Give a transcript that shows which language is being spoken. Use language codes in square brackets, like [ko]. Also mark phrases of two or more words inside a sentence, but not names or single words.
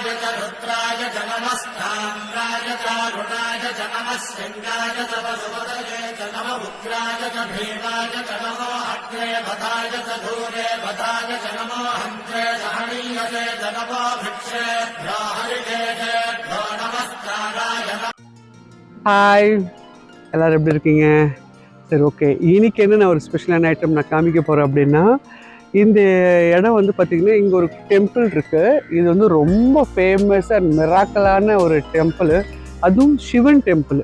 [sa] रुद्राय च नमस्ताम्राय चारुणाय च नमः शृङ्गाय च वसुपतये च नमः उग्राय च भीमाय च नमो अग्रे भदाय च धूरे भदाय च नमो हन्त्रे सहनीयसे च नमो भिक्षेभ्यो हरिकेशेभ्यो नमस्काराय [ta] ஹாய் எல்லோரும் எப்படி இருக்கீங்க? சரி, ஓகே. இன்னைக்கு என்ன நான் ஒரு ஸ்பெஷலான ஐட்டம் நான் காமிக்க போகிறேன் அப்படின்னா, இந்த இடம் வந்து பார்த்திங்கன்னா இங்கே ஒரு டெம்பிள் இருக்குது. இது வந்து ரொம்ப [en] famous and [ta] மிராக்கலான ஒரு டெம்பிள். அதுவும் சிவன் டெம்பிள்.